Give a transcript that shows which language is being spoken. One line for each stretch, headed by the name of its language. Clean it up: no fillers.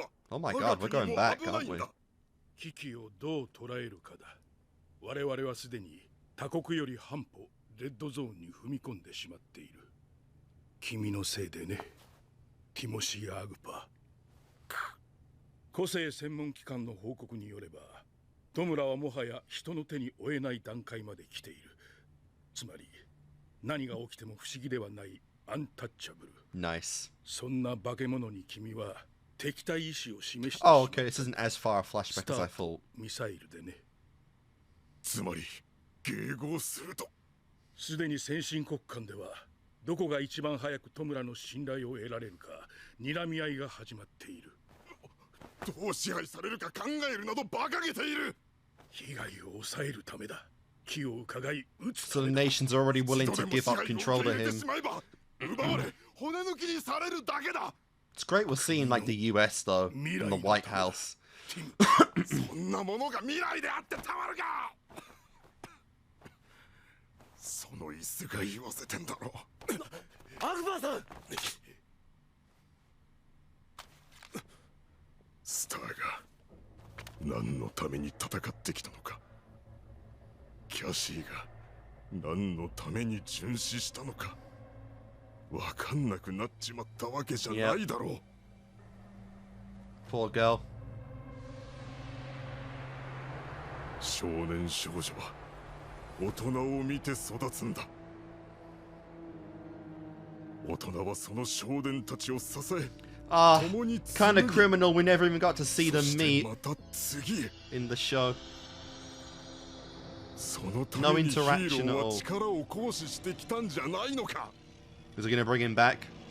English: Oh my god, we're going back, aren't we?
Japanese: 危機をどう捉えるかだ。我々はすでに他国より半歩レッドゾーンに踏み込んでしまっている。君のせいでね、ティモシー・アグパ。個性専門機関の報告によれば、トムラはもはや人の手に負えない段階まで来ている。つまり、何が起きても不思議ではないアンタッチャブル。
English: Nice.
Japanese: そんな化け物に君は敵対意志を示して。
English: Oh, okay. This isn't as far a flashback as I thought.
Japanese: ミサイルでね。つまり迎合すると。すでに先進国間ではどこが一番早くトムラの信頼を得られるか睨み合いが始まっている。どう支配されるか考えるなど馬鹿げている。被害を抑えるためだ。気を伺い撃つ。
English: So the nation's already willing to give up control to him.
Japanese: 奪われ骨抜きにされるだけだ。
English: It's great we're seeing like the US though in the White House.
Japanese: そんなものが未来であってたまるか。その椅子が言わせてんだろ。アグバーさん。スターが何のために戦ってきたのか。キャシーが何のために殉死したのか。わかんなくなっちまったわけじゃないだろう。
English: Poor girl.
Japanese: 少年少女は大人を見て育つんだ。大人はその少年たちを支え。
English: Kind of criminal we never even got to see them meet in the show. No interaction at all. Is it going to bring him back?